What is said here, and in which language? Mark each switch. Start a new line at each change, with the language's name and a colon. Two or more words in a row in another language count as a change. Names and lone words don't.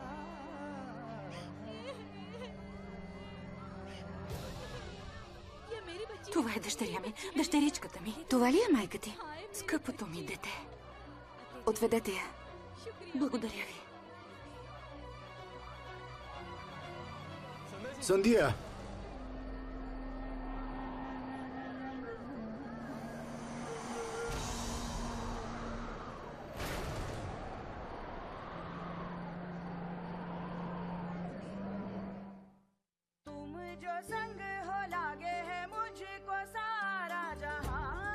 Bulgarian: Това е дъщеря ми, дъщеричката ми. Това ли е майка ти? Скъпото ми дете. Отведете я. Благодаря ви. Сандия!
Hindi: तुम जो संग हो लागे है मुझको सारा जहां